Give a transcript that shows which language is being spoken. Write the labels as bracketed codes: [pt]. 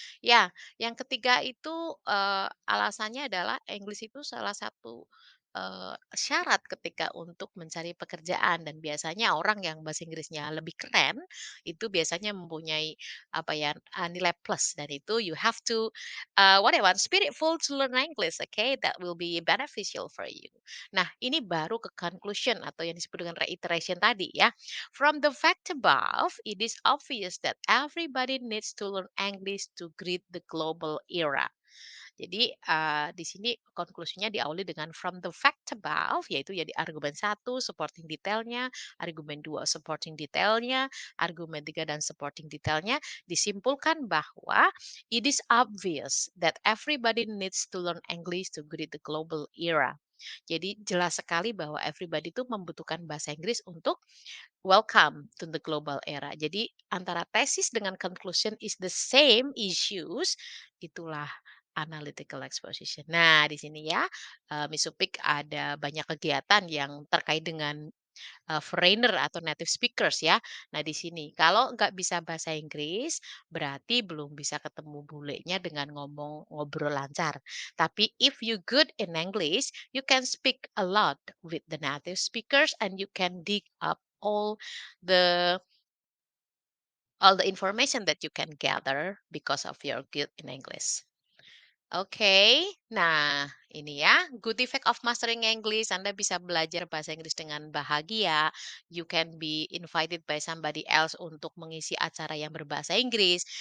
[id] Ya, yang ketiga itu, alasannya adalah Inggris itu salah satu, syarat ketika untuk mencari pekerjaan dan biasanya orang yang bahasa Inggrisnya lebih keren, itu biasanya mempunyai apa ya, nilai plus dan itu [en] you have to, what I want, spiritful to learn English, okay? That will be beneficial for you. [id] Nah, ini baru ke conclusion atau yang disebut dengan reiteration tadi ya. [en] From the fact above, it is obvious that everybody needs to learn English to greet the global era. [id] Jadi, di sini konklusinya diawali dengan [en] from the fact above, [id] yaitu ya di argumen satu supporting detailnya, argumen 2 supporting detailnya, argumen 3 dan supporting detailnya, disimpulkan bahwa [en] it is obvious that everybody needs to learn English to greet the global era. [id] Jadi jelas sekali bahwa everybody itu membutuhkan bahasa Inggris untuk [en] welcome to the global era. [id] Jadi antara tesis dengan conclusion [en] is the same issues, [id] itulah analytical exposition. Nah, di sini ya, Miss Upik ada banyak kegiatan yang terkait dengan foreigner atau native speakers ya. Nah, di sini kalau nggak bisa bahasa Inggris, berarti belum bisa ketemu bulenya dengan ngomong ngobrol lancar. [en] Tapi if you good in English, you can speak a lot with the native speakers and you can dig up the all the information that you can gather because of your good in English. [id] Oke, nah ini ya, [en] good effect of mastering English. [id] Anda bisa belajar bahasa Inggris dengan bahagia. [en] You can be invited by somebody else [id] untuk mengisi acara yang berbahasa Inggris.